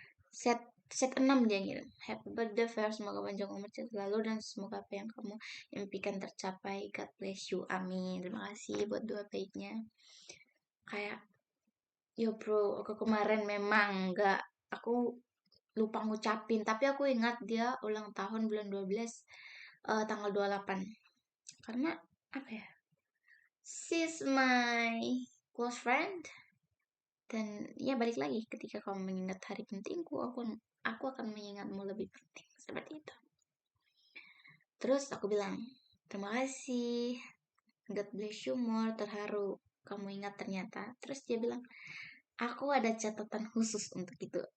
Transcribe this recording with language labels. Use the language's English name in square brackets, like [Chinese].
[Indonesian] Set 6 dia ngirim, happy birthday Fer, semoga panjang umur selalu dan semoga apa yang kamu impikan tercapai, [English] God bless you, [Indonesian] amin. Terima kasih buat doa baiknya. Kayak yo bro, aku kemarin memang aku lupa ngucapin, tapi aku ingat dia ulang tahun bulan 12 tanggal 28. Karena [English] she's my close friend. [Indonesian] Dan ya balik lagi, ketika kamu mengingat hari pentingku, aku akan mengingatmu lebih penting, seperti itu. Terus aku bilang, terima kasih, [English] God bless you more, [Indonesian] terharu kamu ingat ternyata. Terus dia bilang, aku ada catatan khusus untuk itu.